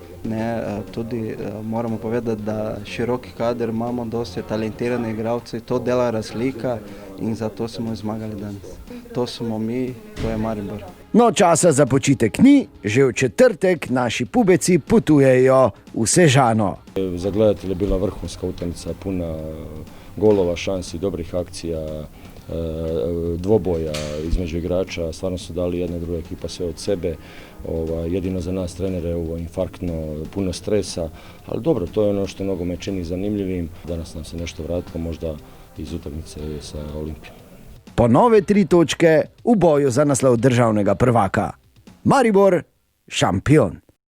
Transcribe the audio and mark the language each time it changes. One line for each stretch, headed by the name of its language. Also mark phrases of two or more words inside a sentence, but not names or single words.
Slovenian: Tudi moramo povedati, da široki kader imamo, dosti talentirane igralce, to dela razlika in zato smo zmagali danes. To smo mi, to je Maribor. No, časa za počitek ni, že v četrtek naši pubeci potujejo v Sežano.
Croatian: Za gledatelje je bila vrhunska utakmica, puna golova, šansi, dobrih akcija, dvoboja između igrača, stvarno su dali jedna i druga ekipa sve od sebe, jedino za nas trenere ovo infarktno, puno stresa, ali dobro, to je ono što nogomet čini zanimljivim. Danas nam se nešto vratilo, možda iz utakmice sa Olimpijom.
Slovenian: Po nove 3 točke v boju za naslov državnega prvaka. Maribor, šampion.